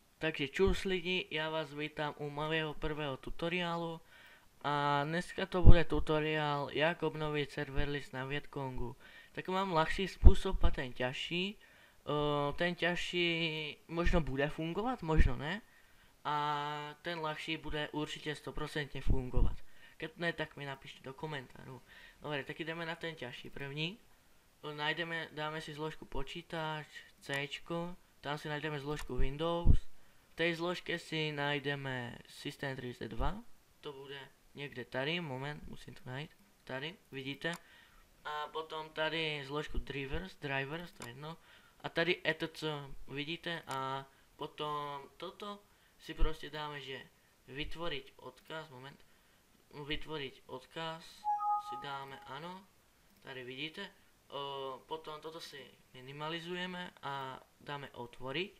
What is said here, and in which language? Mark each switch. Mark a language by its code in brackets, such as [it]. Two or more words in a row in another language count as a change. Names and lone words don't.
[cs] Takže čus lidi, já vás vítám u [sk] mojho prvého [cs] tutoriálu a dneska to bude tutoriál, jak obnovit server list na Vietkongu. [sk] Tak mám ľahší způsob a ten ťažší. Ten ťažší možno bude fungovat, možno ne. A ten ľahší bude určitě 100% fungovat. Keď ne, tak mi napíšte do komentáru. Dobre, tak ideme na ten ťažší první. Dáme si zložku počítač, C, tam si najdeme zložku Windows. [cs] V tej zložke si najdeme System32, to bude někde tady, moment, musím to najít, tady, vidíte. A potom tady zložku drivers, to je jedno. A tady etc, vidíte, a potom toto si prostě dáme, že [sk] vytvoriť odkaz, [cs] moment, [sk] vytvoriť odkaz [cs] si dáme ano, tady vidíte. [sk] Potom toto si minimalizujeme a dáme otvoriť.